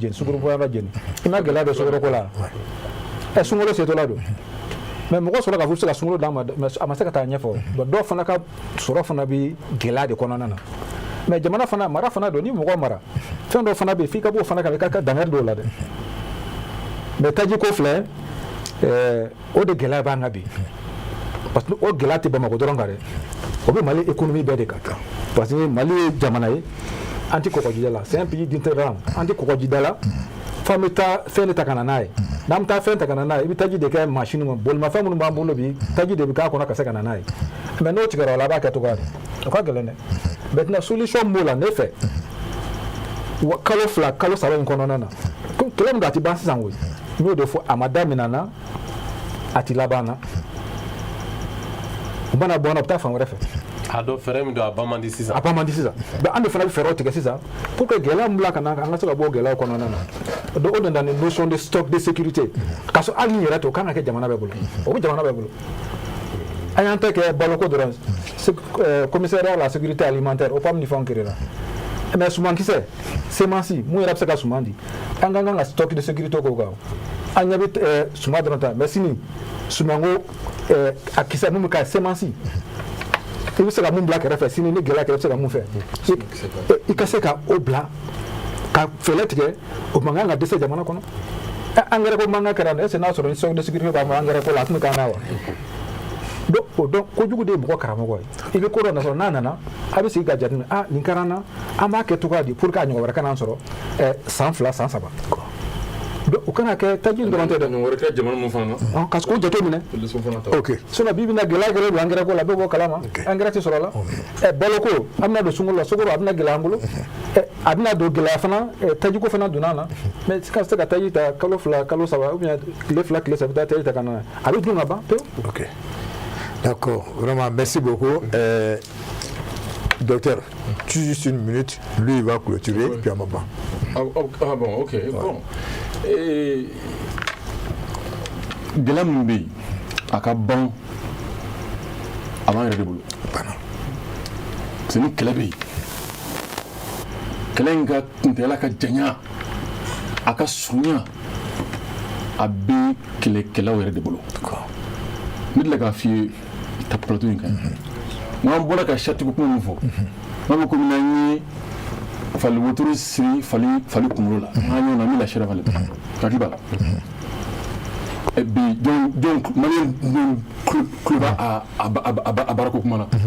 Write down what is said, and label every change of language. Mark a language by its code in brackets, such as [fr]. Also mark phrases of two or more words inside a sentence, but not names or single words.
[bm] jeni sukaro fɔyɔrɔ jeni i ma gɛlɛya dɔ sukaro ko la sunkalo setɔla don mɛ mɔgɔ sɔrɔ k'a fɔ u bɛ se ka sunkalo d'a ma mɛ a ma se ka taa ɲɛfɔ dɔw fana ka sɔrɔ fana bɛ gɛlɛya de kɔnɔna na mɛ jamana fana mara fana don ni mɔgɔ mara fɛn dɔw fana bɛ yen f'i ka b'o fana kan i ka dangari dɔw la dɛ mɛ taji ko filɛ o de gɛlɛya b'an kan bi [fr] parce que [bm] o gɛlɛya tɛ Bamakɔ dɔrɔn kan dɛ o bɛ Mali économie bɛɛ de kan [fr] parce que [bm] Mali ye jamana ye an tɛ kɔgɔjida la [fr] c'est un pays d'interland [bm] an tɛ kɔgɔjida la f'an bɛ taa fɛn de ta ka na n'a ye n'an bɛ taa fɛn ta ka na n'a ye i bɛ taji de kɛ machine ma bolimafɛn minnu b'an bolo bi taji de bɛ k'a kɔnɔ ka se ka na n'a ye mɛ n'o tigɛra o la a b'a kɛ cogoya di o ka gɛlɛn dɛ [fr] maintenant solution [bm] b'o la ne fɛ kalo 2 kalo 3 in kɔnɔna na kɛlɛ min don a tɛ ban sisan koyi n y'o de fɔ a ma daminɛ na a tɛ laban na u mana bɔ n na u bɛ taa fan wɛrɛ fɛ a dɔ fɛɛrɛ min don a ban man di sisan mais an de fana bɛ fɛɛrɛw tigɛ sisan [fr] pour que [bm] gɛlɛya min bila ka na an ka se ka bɔ o gɛlɛyaw kɔnɔna na donc o de nana ni [fr] notion de stock de sécurité [bm] k'a sɔrɔ hali ni yɛrɛ to o kan ka kɛ jamana bɛɛ bolo o bɛ jamana bɛɛ bolo an y'an ta kɛ baloko dɔrɔn [fr] commissariat à la sécurité alimentaire [bm] o PAM ni fɛnw [fr] créera mais [bm] sumankisɛ semensi mun yɛrɛ bɛ se ka suman di an ka kan ka [fr] stock de sécurité [bm] k'o kan an ɲɛ bɛ suman dɔrɔn ta mais sini sumanko a kisɛ mun bɛ ka semensi i bɛ se ka mun bila kɛrɛfɛ sini ni gɛlɛya kɛrɛ i bɛ se ka mun fɛ i ka se ka o bila ka fɛɛrɛ tigɛ o man kan ka dɛsɛ jamana kɔnɔ engrais ko man kan kɛra [fr] est ce que [bm] n'a sɔrɔ ni [fr] stock de sécurité [bm] b'an bolo engrais ko la a tun bɛ k'an na wa donc o dɔn kojugu de ye mɔgɔ karamɔgɔ ye i bɛ ko dɔ nasɔrɔ n'a nana a bɛ sigi ka jateminɛ nin kɛra n na an b'a kɛ cogoya di [fr] pour que [bm] a ɲɔgɔn wɛrɛ kana an sɔrɔ san 2 san 3 donc o kan ka kɛ taji in dɔrɔn tɛ dɛ ɲɔgɔn wɛrɛ kɛ jamana mun fana na ka k'o jateminɛ ok sinon bi bɛna gɛlɛya gɛlɛya don engrais ko la bɛɛ b'o kalama engrais tɛ sɔrɔ la baloko an bɛna don sunkalo la sukaro a bɛna gɛlɛya an bolo a bɛna don gɛlɛya fana taji ko fana donna an na mais ka se ka taji ta kalo 2 kalo 3 [fr] ou bien [bm] tile 2 tile 3 i bɛ taa taji ta ka na a bɛ dun ka ban pewu. [fr] ok d'accord vraiment merci beaucoup docteur tu juste une minute lui il va clôturer puis on va ban. Ah bon, ok. Bon. [bm] Gɛlɛya min bɛ yen a ka ban a b'an yɛrɛ de bolo [fr] parce que [bm] ni kɛlɛ bɛ yen kɛlɛ in ka kuntɛla ka janya a ka surunya a bɛ kɛlɛkɛlaw yɛrɛ de bolo ne delila k'a f'i ye ta plateau in kan n'an bɔra ka satigiw kuma min fɔ n'an bɛ komi n'an ye fali wotoro siri fali kunkolo la an y'o na min lasira fali kaki b'a la bi jɔn maliyɛn tulo b'a a baarako kuma na